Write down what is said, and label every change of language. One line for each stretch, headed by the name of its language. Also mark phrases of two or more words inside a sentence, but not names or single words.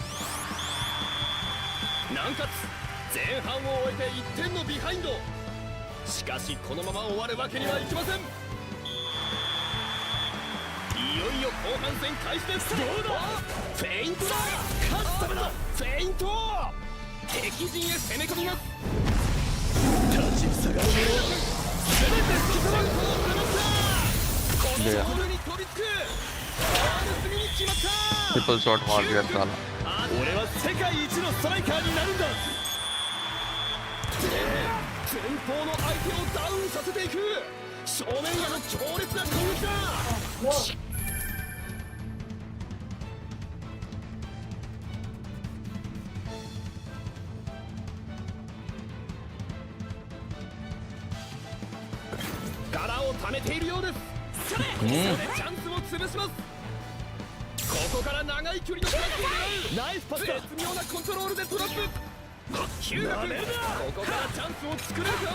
Japanese: 南葛前半を終えて1点のビハインドしかしこのまま終わるわけにはいきませんいよいよ後半戦開始ですどうだフェイントだ勝つためのフェイント敵陣へ攻め込みます立ちふさがるもの全てスキトランクを放ったこのボールに飛びつくすぐに決まった
English: triple shot
Hindi: मार दिया साला
Japanese: 俺は世界一のストライカーになるんだ前方の相手をダウンさせていく正面への強烈な攻撃だ殻を溜めているようですそれチャンスを潰しますここから長い距離のトラップを狙うナイスパス絶妙なコントロールでトラップヒューガ君ここからチャンスを作れるか